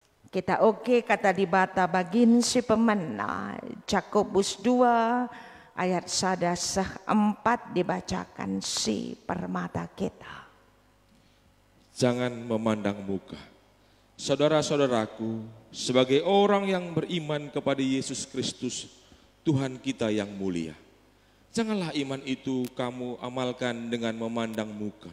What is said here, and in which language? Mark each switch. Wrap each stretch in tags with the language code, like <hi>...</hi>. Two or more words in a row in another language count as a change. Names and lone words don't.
<btx>Kita oke kata di bata bagin si pemena.</btx> <id>Yakobus 2 ayat 1-4 dibacakan si permata kita. Jangan memandang muka. Saudara-saudaraku, sebagai orang yang beriman kepada Yesus Kristus, Tuhan kita yang mulia, janganlah iman itu kamu amalkan dengan memandang muka.</id>